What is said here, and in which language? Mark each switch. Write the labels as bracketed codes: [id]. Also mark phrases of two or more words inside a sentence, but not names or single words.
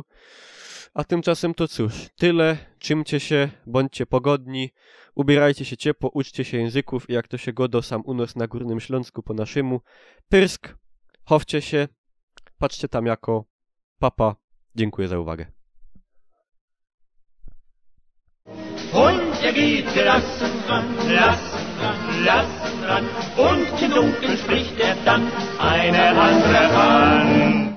[pl] A tymczasem to cóż, tyle, czymcie się, bądźcie pogodni, ubierajcie się ciepło, uczcie się języków i jak to się godo sam unos na Górnym Śląsku po naszemu. Pyrsk, chowcie się, patrzcie tam jako papa. Dziękuję za uwagę. [de] Und geht gelassen dran, und im Dunkeln spricht dann eine andere an.